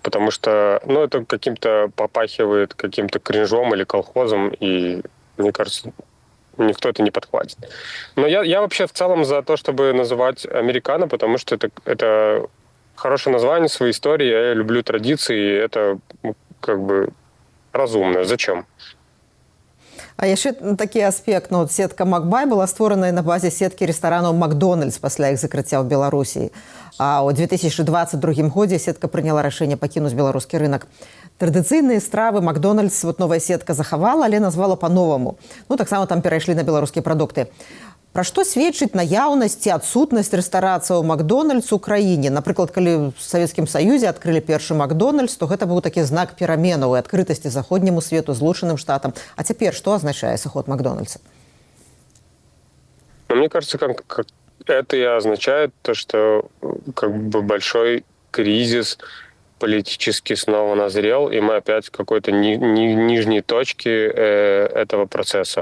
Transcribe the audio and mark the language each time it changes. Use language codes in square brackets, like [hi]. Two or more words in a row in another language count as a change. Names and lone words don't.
[ru] Потому что это каким-то попахивает каким-то кринжом или колхозом. И, мне кажется... никто это не подхватит. Но я вообще в целом за то, чтобы называть американо, потому что это хорошее название своей истории, я люблю традиции, и это как бы разумно. Зачем? [be] А яшчэ такі аспект. Ну, сетка Макбай была створаная на базе сеткі рэстаранаў Макдональдс пасля іх закрыцця ў Беларусі. А ў 2022 годзе сетка прыняла рашэнне пакінуць беларускі рынок. Традыцыйныя стравы Макдональдс новая сетка захавала, але назвала па-новаму. Ну, таксама там перайшлі на беларускія прадукты. Пра што сведчыць наяўнасць ці адсутнасць рэстарацыяў Макдональдс у краіне? Напрыклад, калі ў Савецкім Саюзе адкрылі першы Макдональдс, то гэта быў такі знак пераменаў і адкрытасці заходняму свету, Злучаным Штатам. А цяпер што азначае сыход Макдональдса? [ru] Мне кажется, как это и означает то, что как бы большой кризис политически снова назрел, и мы опять в какой-то нижней точке этого процесса.